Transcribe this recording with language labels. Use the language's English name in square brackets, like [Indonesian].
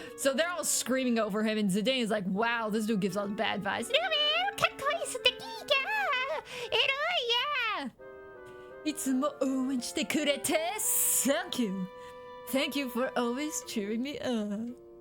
[English] So they're all screaming over him, and Zidane is like, wow, this dude gives off bad vibes. [Japanese] Lowell, かっこいい. 素敵か. エロいや. いつも応援してくれて [English] Thank you. Thank you for always cheering me up.